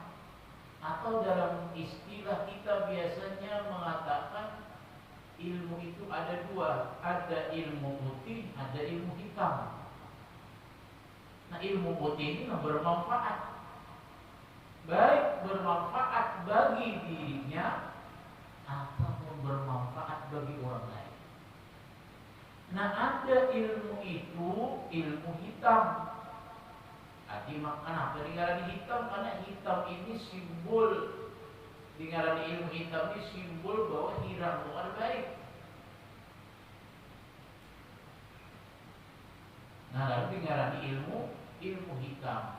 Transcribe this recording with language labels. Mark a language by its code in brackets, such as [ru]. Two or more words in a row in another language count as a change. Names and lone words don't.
[id] Atau dalam istilah kita biasanya mengatakan ilmu itu ada dua, ada ilmu putih, ada ilmu hitam. Nah, ilmu putih ini yang bermanfaat, baik bermanfaat bagi dirinya ataupun bermanfaat bagi orang lain. Nah, ada ilmu itu ilmu hitam. Arti kenapa dingarani hitam? Karena hitam ini simbol, dingarani ilmu hitam ini simbol bahwa hirang bukan baik. Nah, lalu dingarani ilmu hitam.